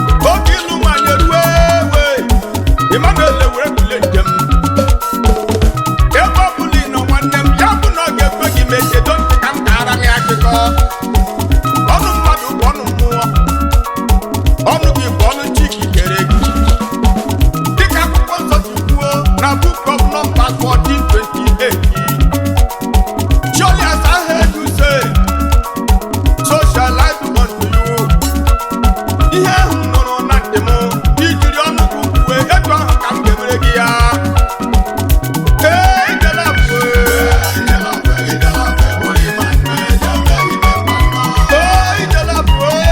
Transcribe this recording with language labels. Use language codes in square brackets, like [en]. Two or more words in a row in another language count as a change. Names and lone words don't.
[ig] Oge ịlụ nwaanyị eruwe ewe, Emmanuel wee bulie njem. Ebe ọ bụla ị nọ nwanne m, ya bụ na ọ ga-ekwe gị mechie, don't ka m kaara gị akụkọ. Ọnụ mmadụ bụ ọnụ mmụọ. Ọnụ gị bụ ọnụ chi gị kere gị. Dịka akwụkwọ nsọ si kwuo na Book of Numbers fourteen twenty-eight. [en] Surely as I heard you say, so shall I do unto you. [ig] Ihe ahụ m nụrụ na ntị m, ijiri ọnụ gị kwue, etu ahụ ka m ga-emere gị ya. Ee, ijele abụọ. Ee, ijele abụọ.